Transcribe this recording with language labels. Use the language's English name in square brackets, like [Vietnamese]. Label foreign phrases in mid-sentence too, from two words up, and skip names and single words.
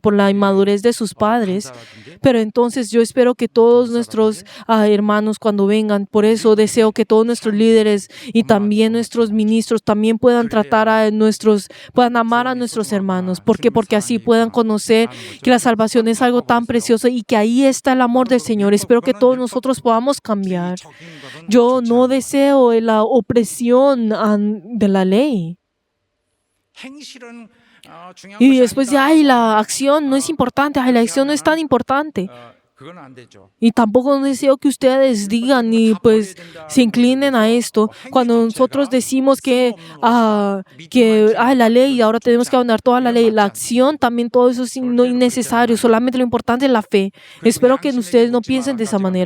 [Spanish] Por la inmadurez de sus padres. Pero entonces yo espero que todos nuestros hermanos cuando vengan, por eso deseo que todos nuestros líderes y también nuestros ministros también puedan puedan amar a nuestros hermanos. ¿Por qué? Porque así puedan conocer que la salvación es algo tan precioso y que ahí está el amor del Señor. Espero que todos nosotros podamos cambiar. Yo no deseo la opresión de la ley. [Korean] 행실은 중요한 [Spanish] Y [Korean] 것이 [Spanish] después [Korean] 아니다. [Spanish] ay, la acción no es importante, ay, la acción no es tan importante. [Korean] 그건 안 되죠. [Spanish] Y tampoco deseo que ustedes digan y pues se inclinen a esto. Cuando nosotros decimos que la ley, ahora tenemos que abandonar toda la ley, la acción, también todo eso es innecesario. Solamente lo importante es la fe. Espero que ustedes no piensen de esa manera.